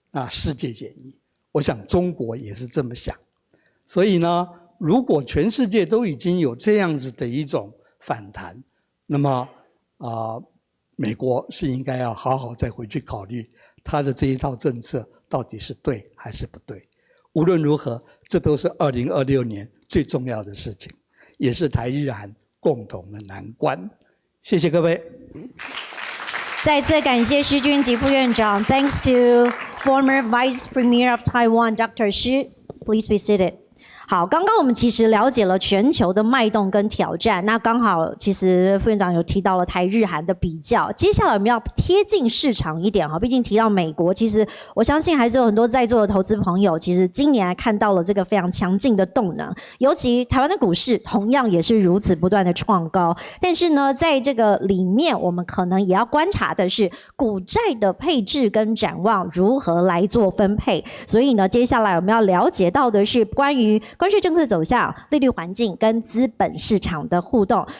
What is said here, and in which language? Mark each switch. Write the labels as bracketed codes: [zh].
[zh] 世界减1，我想中国也是这么想。所以呢，如果全世界都已经有这样子的一种反弹，那么美国是应该要好好再回去考虑他的这一套政策到底是对还是不对。无论如何，这都是2026年最重要的事情，也是台日韩共同的难关。谢谢各位。再次感谢施君及副院长。 [en] Thanks to former Vice Premier of Taiwan, Dr. Shi. Please be seated. [zh] 好，刚刚我们其实了解了全球的脉动跟挑战，那刚好其实副院长有提到了台日韩的比较，接下来我们要贴近市场一点哈，毕竟提到美国，其实我相信还是有很多在座的投资朋友，其实今年看到了这个非常强劲的动能，尤其台湾的股市同样也是如此不断的创高，但是呢，在这个里面我们可能也要观察的是股债的配置跟展望如何来做分配，所以呢，接下来我们要了解到的是关于关税政策走向、利率环境跟资本市场的互动。